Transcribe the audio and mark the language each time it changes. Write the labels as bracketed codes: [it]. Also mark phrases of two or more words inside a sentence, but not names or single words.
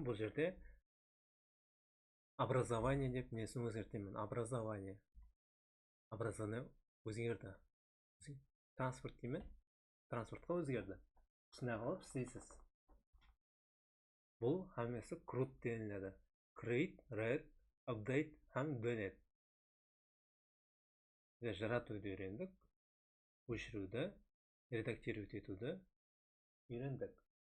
[kk] Бұл жерде образование деп несін өзгертемін. Образование өзгерді. Транспорт деймін. Транспортқа өзгерді. Осындай қылып істейсіз. Бұл хамесі крут деніледі. [en] Create, read, update, ham delete. [kk] Жаратуды үйрендік. Өшіруді, редактировать етуді үйрендік.